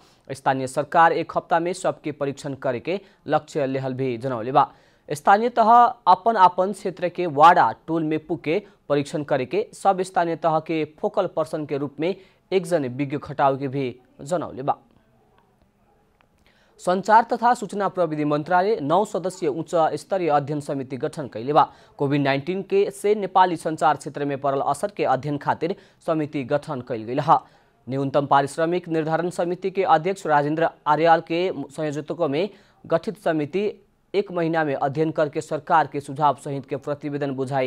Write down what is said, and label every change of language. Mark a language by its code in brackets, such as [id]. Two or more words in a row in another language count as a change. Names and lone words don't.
[bho] स्थानीय सरकार एक हफ्ता में सबके परीक्षण करे के लक्ष्य लेहल भी जनौले बा। स्थानीय तह अपन क्षेत्र के वार्ड टोल में पुके परीक्षण करे के सब स्थानीय तह के [en] focal person [bho] के रूप में एक जने विज्ञ खटाव के भी जनौले बा। संचार तथा सूचना प्रविधि मंत्रालय 9 सदस्यीय उच्च स्तरीय अध्ययन समिति गठन कैले बा। कोभिड-19 के से नेपाली संचार क्षेत्र में पड़ल असर के अध्ययन खातिर समिति गठन कैल गई है। न्यूनतम पारिश्रमिक निर्धारण समिति के अध्यक्ष राजेंद्र आर्याल के संयोजकत्व में गठित समिति 1 महीना में अध्ययन करके सरकार के सुझाव सहित के प्रतिवेदन बुझाई।